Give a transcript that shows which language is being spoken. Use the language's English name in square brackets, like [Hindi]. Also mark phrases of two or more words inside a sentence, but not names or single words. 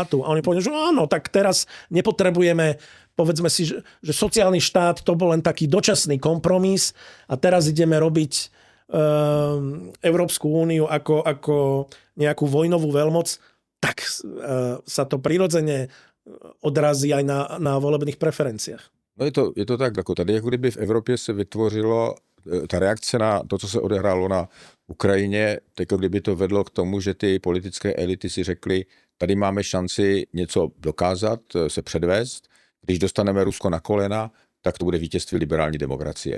[Slovak] A oni povedia, že áno, tak teraz nepotrebujeme, povedzme si, že sociálny štát to bol len taký dočasný kompromis a teraz ideme robiť Európsku úniu ako nejakú vojnovú veľmoc, tak sa to prirodzene odrazí aj na volebných preferenciách. [Czech] No je to tak, jako tady, jako kdyby v Evropě se vytvořilo ta reakce na to, co se odehrálo na Ukrajině, jako kdyby to vedlo k tomu, že ty politické elity si řekly, tady máme šanci něco dokázat, se předvést, když dostaneme Rusko na kolena, tak to bude vítězství liberální demokracie.